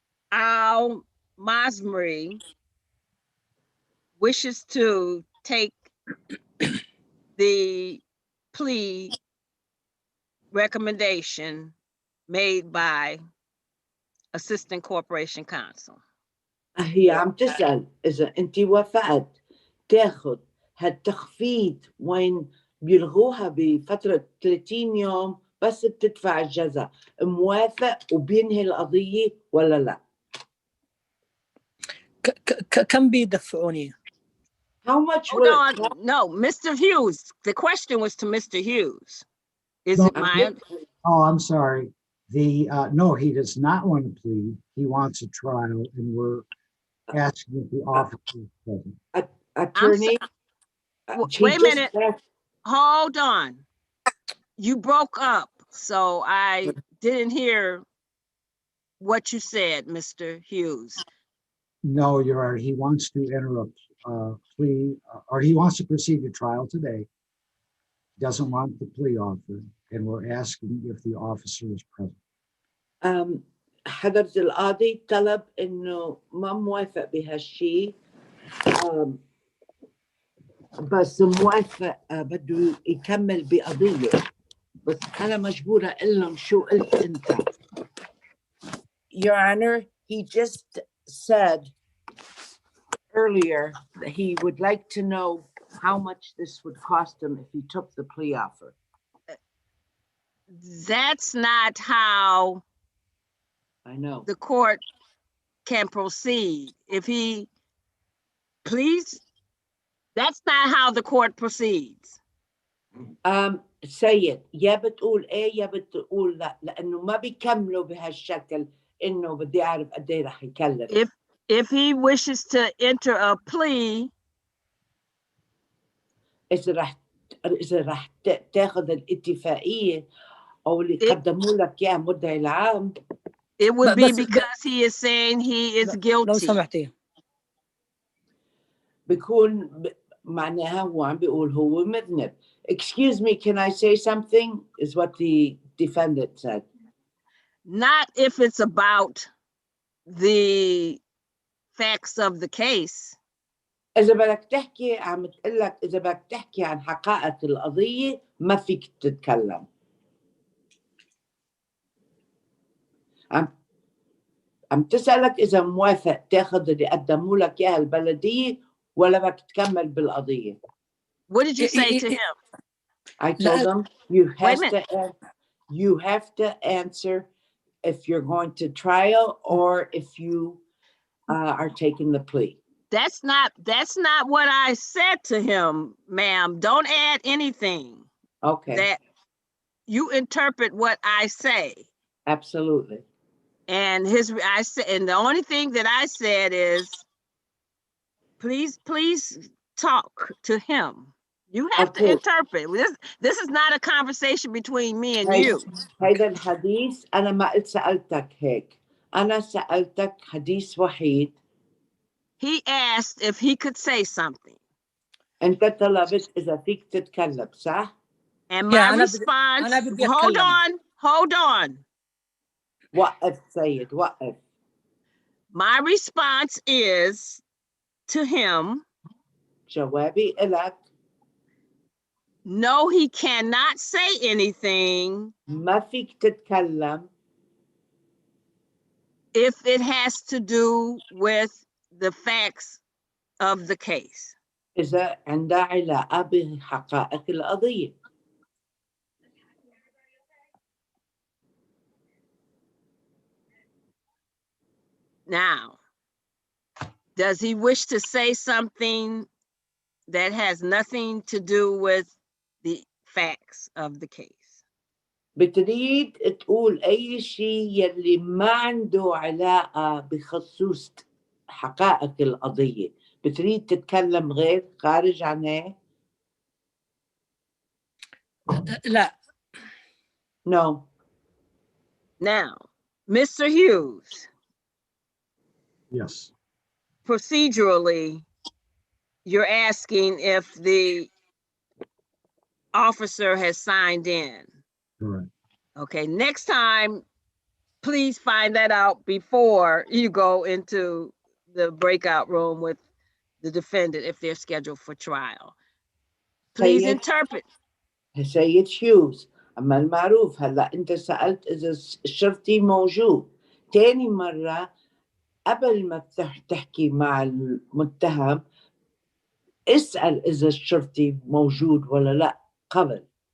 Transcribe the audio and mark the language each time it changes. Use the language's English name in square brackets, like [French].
[English] Al-Masri wishes to take the plea recommendation made by Assistant Corporation Counsel. [Arabic] هي عم تسأل إذا أنت وافقت تاخد هالتخفيض وين بيلغوها بفترة 30 يوم بس بتدفع الجزاء، موافق وبينهي القضية ولا لا؟ كم بيدفعوني؟ [English] How much Hold will it on, cost? no, Mr. Hughes, the question was to Mr. Hughes. Is No. it my, Oh, I'm sorry. No, he does not want to plead. He wants a trial, and we're asking if the officer is present. Attorney, she wait a just minute, asked- hold on. You broke up, so I didn't hear what you said, Mr. Hughes. No, Your Honor, he wants to enter a plea, or he wants to proceed to trial today. Doesn't want the plea offer, and we're asking if the officer is present. [Arabic] حضرة القاضي طلب إنه ما موافق بهالشي، بس موافق بده يكمل بقضية، بس أنا مجبورة أقول لهم شو قلت أنت. [English] Your Honor, he just said earlier that he would like to know how much this would cost him if he took the plea offer. That's not how I know. the court can proceed. If he please, that's not how the court proceeds. [Arabic] سيد يا بتقول ايه يا بتقول لا، لانه ما بيكملوا بهالشكل انه بدي اعرف قد ايه رح يكلف. [English] If he wishes to enter a plea, [Arabic] اذا رح تاخذ الاتفاقيه او اللي قدموا لك اياه مدعي العام. [English] it would be because he is saying he is guilty. [Arabic] لو سمحتي. بيكون معناها هو عم بيقول هو مذنب. [English] Excuse me, can I say something? Is what the defendant said. Not if it's about the facts of the case. [Arabic] إذا بدك تحكي عم تقول لك إذا بدك تحكي عن حقائق القضية ما فيك تتكلم. عم تسألك إذا موافق تاخذ اللي قدموا لك إياها البلدية ولا بدك تكمل بالقضية. [English] What did you say to him? I told him you have to answer if you're going to trial or if you are taking the plea. That's not what I said to him, ma'am. Don't add anything. Okay. That you interpret what I say. Absolutely. And I said, and the only thing that I said is, please talk to him. You have to interpret. This is not a conversation between me and you. [Arabic] هيدا الحديث أنا ما قلت سألتك هيك. أنا سألتك حديث وحيد. [English] He asked if he could say something. [Arabic] أنت طلبت إذا فيك تتكلم صح؟ [English] And my response, hold on. [Arabic] وقف سيد وقف. [English] My response is to him. [Arabic] جوابي إلك. [English] No, he cannot say anything. [Arabic] ما فيك تتكلم. [English] If it has to do with the facts of the case. [Arabic] إذا عندها علاقة بحقائق القضية. [English] Now, does he wish to say something that has nothing to do with the facts of the case? [Arabic] بتريد تقول أي شيء يلي ما عنده علاقة بخصوص حقائق القضية. بتريد تتكلم غير خارج عن هيك؟ لا. [English] No. Now, Mr. Hughes. Yes. Procedurally, you're asking if the officer has signed in. Correct. Okay, next time, please find that out before you go into the breakout room with the defendant if they're scheduled for trial. Please interpret. [Arabic] سيد Hughes, أما المعروف هلا أنت سألت إذا الشرطي موجود. تاني مرة قبل ما تحكي مع المتهم اسأل إذا الشرطي موجود ولا لا قبل.